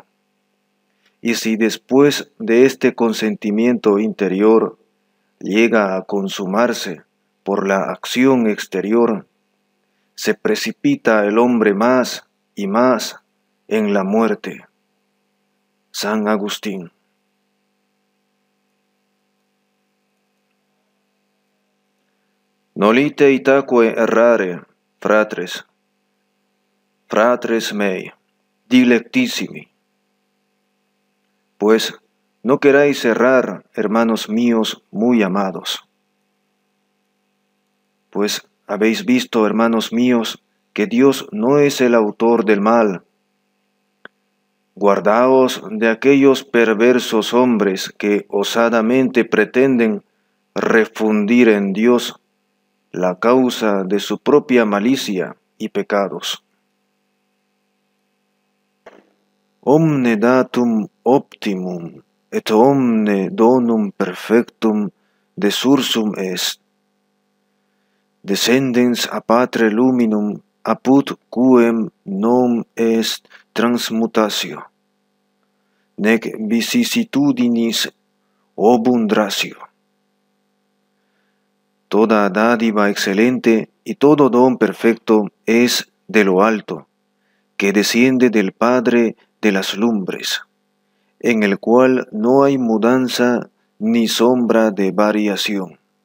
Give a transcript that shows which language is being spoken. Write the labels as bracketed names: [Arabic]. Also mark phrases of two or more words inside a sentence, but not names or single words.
[Spanish] Y si después de este consentimiento interior llega a consumarse por la acción exterior, se precipita el hombre más y más en la muerte. San Agustín. [Latin] Nolite itaque errare, fratres mei, dilectissimi. [Spanish] Pues no queráis errar, hermanos míos muy amados. Pues habéis visto, hermanos míos, que Dios no es el autor del mal. Guardaos de aquellos perversos hombres que osadamente pretenden refundir en Dios la causa de su propia malicia y pecados. [Latin] Omne datum optimum et omne donum perfectum desursum est. Descendens a patre luminum apud quem non est transmutatio, nec vicissitudinis obundratio. [Spanish] Toda dádiva excelente y todo don perfecto es de lo alto, que desciende del Padre de las lumbres, en el cual no hay mudanza ni sombra de variación.